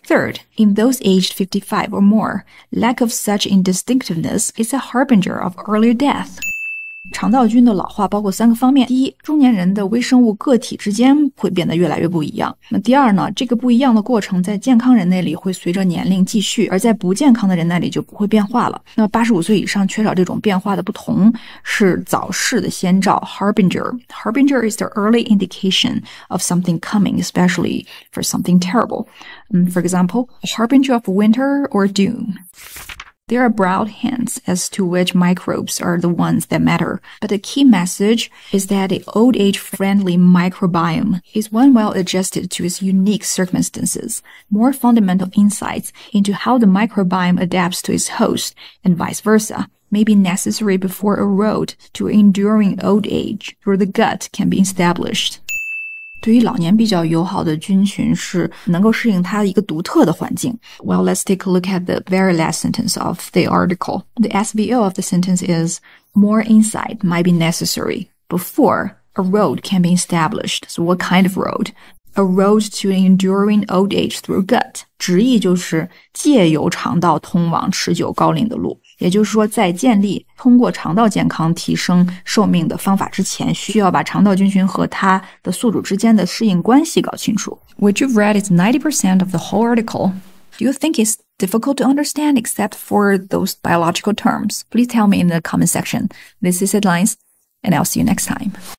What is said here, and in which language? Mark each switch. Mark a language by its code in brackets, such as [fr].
[en] Third, in those aged 55 or more, lack of such indistinctiveness is a harbinger of earlier death. [zh] 肠道菌的老化包括3个方面。第一，中年人的微生物个体之间会变得越来越不一样。那第二呢，这个不一样的过程在健康人那里会随着年龄继续，而在不健康的人那里就不会变化了。那85岁以上缺少这种变化的不同是早逝的先兆 harbinger. [en] Harbinger is the early indication of something coming, especially for something terrible. For example, a harbinger of winter or doom. There are broad hints as to which microbes are the ones that matter, but the key message is that the old age-friendly microbiome is one well adjusted to its unique circumstances. More fundamental insights into how the microbiome adapts to its host and vice versa may be necessary before a road to enduring old age through the gut can be established. [zh] 对于老年比较友好的菌群是能够适应它一个独特的环境。 [en] Well, let's take a look at the very last sentence of the article. The SVO of the sentence is, more insight might be necessary before a road can be established. So what kind of road? A road to enduring old age through gut. [zh] 直译就是借由肠道通往持久高龄的路。也就是说，在建立通过肠道健康提升寿命的方法之前，需要把肠道菌群和它的宿主之间的适应关系搞清楚。 [en] What you've read is 90% of the whole article. Do you think it's difficult to understand except for those biological terms? Please tell me in the comment section. This is Headlines, and I'll see you next time.